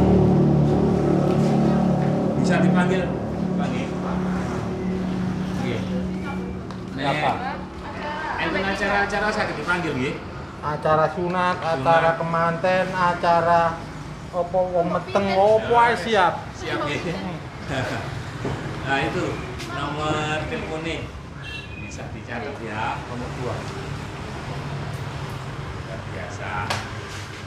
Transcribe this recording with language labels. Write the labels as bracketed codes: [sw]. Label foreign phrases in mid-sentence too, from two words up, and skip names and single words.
[id] Bisa dipanggil Panggil. Apa? Enten acara-acara saya dipanggil nggih. [jv] Acara sunat, acara kemanten, acara opo wong meteng opo ae siap. [id] Siap nggih. Nah itu nomor teleponnya bisa dicatat ya, nomor 2. Luar biasa.